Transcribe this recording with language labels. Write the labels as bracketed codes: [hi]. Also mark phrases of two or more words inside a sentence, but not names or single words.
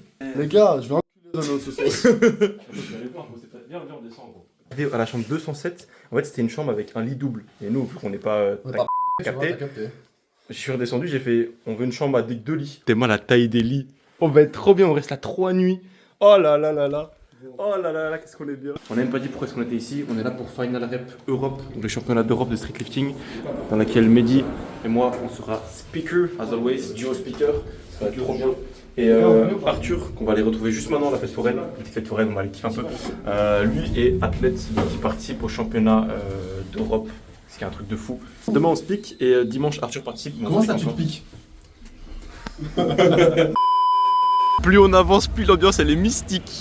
[fr] Les gars, je vais enculer dans notre sauce. Viens on descend gros. À la chambre 207, en fait c'était une chambre avec un lit double. Et nous, vu qu'on n'est pas capté, je suis redescendu, j'ai fait on veut une chambre avec 2 lits. T'es mal la taille des lits. On va être trop bien, on reste là 3 nuits. Oh là là là là. Oh là là là, qu'est-ce qu'on est bien. On n'a même pas dit pourquoi est-ce qu'on était ici. On est là pour Final Rep Europe, donc le championnat d'Europe de streetlifting, dans laquelle Mehdi et moi on sera speaker, [en] as always, [fr] duo speaker. Ça va être trop bien. Et Arthur, qu'on va aller retrouver juste maintenant à la fête foraine, une petite fête foraine, on va aller kiffer un peu. Lui est athlète qui participe au championnat d'Europe, ce qui est un truc de fou. Demain on se pique et dimanche Arthur participe. Comment ça tu te piques? Plus on avance, plus l'ambiance elle est mystique.